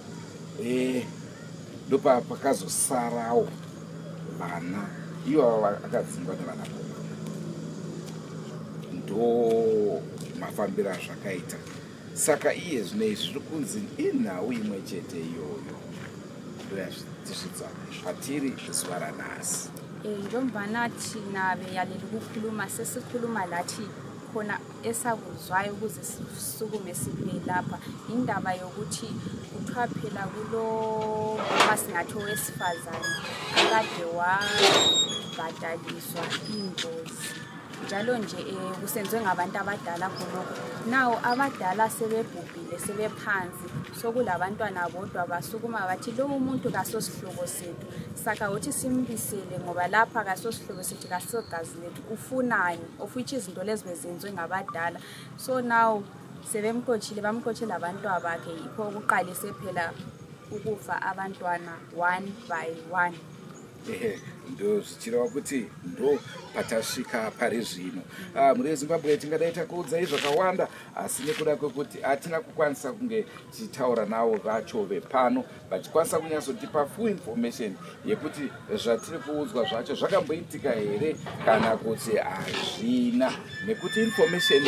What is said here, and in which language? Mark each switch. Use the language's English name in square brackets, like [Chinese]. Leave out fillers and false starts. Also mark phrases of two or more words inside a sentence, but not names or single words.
[Shona] Ndopa pakazosarawo vana ivo akadzingwa nevana komana, ndo mafambiro azvakaita. Saka iye zvinezvi zviri kunzi inhau imwe chete iyoyo ndoyazvitisvidza patiri zuva ranhasi. [North Ndebele] Njengombana thina beyaleli ukukhuluma sesikhuluma lathi khona esakuzwayo ukuze sisukume sibuye lapha indaba yokuthi kuthiwa phela kulo masingathi owesifazane akade wabhadaliswa ingozi njalo nje kusenziwe ngabantu abadala khonokho. Nawo abadala sebebhubhile sebephansi, sokulabantwana bodwa basukuma bathi lo umuntu kasosihlobo sethu, saka uthi simbisele ngoba lapha kasosihlobo sethu kasogazi lethu, ufunani, [English] of which [North Ndebele] izinto lezi bezenziwe ngabadala. [English] So now [North Ndebele] sebemkhothile bamkhothela abantu abakhe, yikho ukuqalise phela ukufa abantwana [English] one by one. [Shona] Ndo zvichireva kuti ndo patasvika pari zvino. Mhuri yeZimbabwe tingadai takuudzai zvakawanda, asi nekuda kwekuti hatina kukwanisa kunge tichitaura navo vacho vepano vachikwanisa kunyatsotipa [English] full information [Shona] yekuti zvatiri kuudzwa zvacho zvakamboitika here kana kuti hazvina, nekuti information